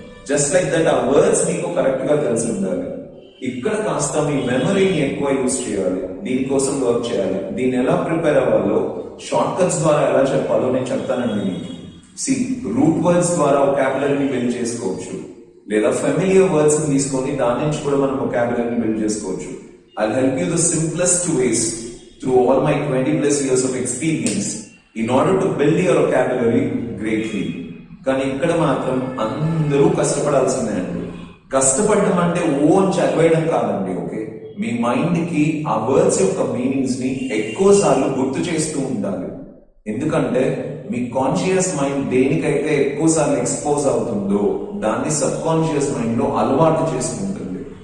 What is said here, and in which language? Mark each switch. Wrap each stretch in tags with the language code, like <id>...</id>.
<en>just like that</en> <te>ఆ words మీకు correct గా తెలిసి ఉండాలి. ఇక్కడ కాస్త మీ మెమరీని ఎక్కువ యూజ్ చేయాలి, దీనికోసం వర్క్ చేయాలి. దీన్ని ఎలా ప్రిపేర్ అవ్వాలో, షార్ట్ కట్స్ ద్వారా ఎలా చెప్పాలో నేను చెప్తానండి మీకు. రూట్ వర్డ్స్ ద్వారా వొకాబులరీని బిల్డ్ చేసుకోవచ్చు, లేదా ఫెమిలియర్ వర్డ్స్ తీసుకొని దాని నుంచి కూడా మనం వొకాబులరీని బిల్డ్ చేసుకోవచ్చు.</te> <en>I'll help you the simplest ways through all my 20+ years of experience in order to build your vocabulary greatly.</en> <te>కానీ ఇక్కడ మాత్రం అందరూ కష్టపడాల్సిందే అండి. కష్టపడడం అంటే ఓన్ చదివేయడం కాదండి. ఓకే, మీ మైండ్ కి ఆ వర్డ్స్ యొక్క మీనింగ్స్ ని ఎక్కువ సార్లు గుర్తు చేస్తూ ఉండాలి. ఎందుకంటే మీ కాన్షియస్ మైండ్ దేనికైతే ఎక్కువ సార్లు ఎక్స్పోజ్ అవుతుందో దాన్ని సబ్ కాన్షియస్ మైండ్ లో అలవాటు చేసుకుంటుంది.</te>